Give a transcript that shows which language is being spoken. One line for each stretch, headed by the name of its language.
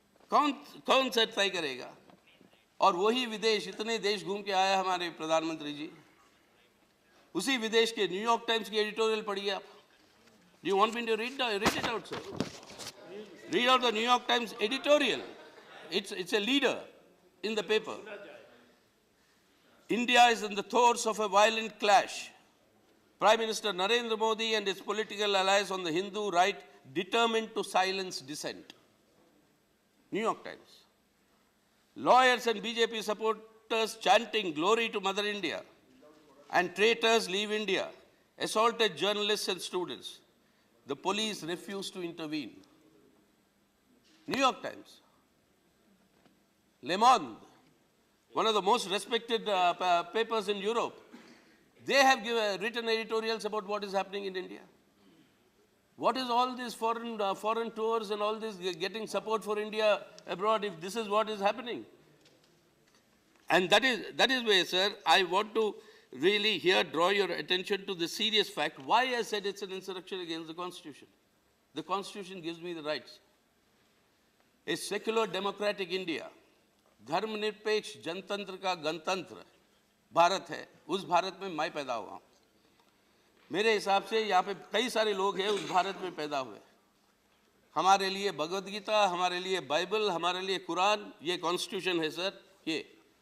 Hindi: कौन सा तय करेगा? और वही विदेश, इतने देश घूम के आया हमारे प्रधानमंत्री जी, उसी विदेश के न्यूयॉर्क टाइम्स की एडिटोरियल पढ़िए आप।
English: Do you want me to read it out sir? Read out the New York Times editorial. It's a leader in the paper. India is in the throes of a violent clash. Prime Minister Narendra Modi and his political allies on the Hindu right determined to silence dissent. New York Times. Lawyers and BJP supporters chanting glory to Mother India and traitors leave India assaulted journalists and students. The police refused to intervene. New York Times. Le Monde, one of the most respected papers in Europe, they have written editorials about what is happening in India. What is all these foreign tours and all this getting support for India abroad if this is what is happening? And that is where, sir, I want to really here draw your attention to the serious fact why I said it's an insurrection against the Constitution. The Constitution gives me the rights. A secular democratic India,
Hindi: धर्मनिरपेक्ष जनतंत्र का गणतंत्र भारत है, उस भारत में मैं पैदा हुआ हूं। मेरे हिसाब से यहाँ पे कई सारे लोग हैं उस भारत में पैदा हुए। हमारे लिए भगवद गीता, हमारे लिए बाइबल, हमारे लिए कुरान, ये कॉन्स्टिट्यूशन है सर, ये।